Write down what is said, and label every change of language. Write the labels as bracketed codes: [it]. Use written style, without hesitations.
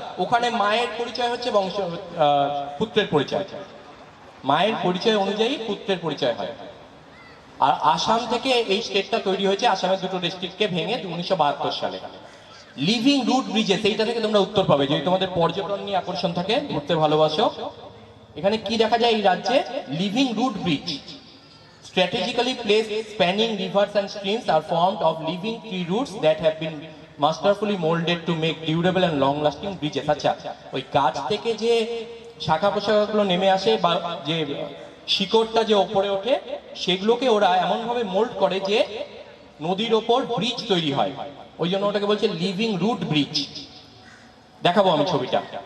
[bn] ওখানে মায়ের পরিচয় হচ্ছে পুত্রের পরিচয়, মায়ের পরিচয় অনুযায়ী পুত্রের পরিচয় হয়। আর আসাম থেকে এই স্টেটটা তৈরি হয়েছে, আসামের 2টো ডিস্ট্রিক্টকে ভেঙে 1972 সালে। লিভিং রুট ব্রিজেস, এইটা থেকে তোমরা উত্তর পাবে যদি তোমাদের পর্যটন নিয়ে আকর্ষণ থাকে, ঘুরতে ভালোবাসো। এখানে কি দেখা যায় এই রাজ্যে? [en] Living root bridge strategically placed spanning rivers and streams are formed of living tree roots that have been masterfully molded to make durable and long lasting bridges. [bn] আচ্ছা, ওই গাছ থেকে যে শাখা প্রশাখাগুলো নেমে আসে বা যে শিকড়টা যে ওপরে ওঠে, সেগুলোকে ওরা এমন ভাবে মোল্ড করে যে নদীর ওপর ব্রিজ তৈরি হয়, ওই জন্য ওটাকে বলছে লিভিং রুট ব্রিজ। দেখাবো আমি ছবিটা।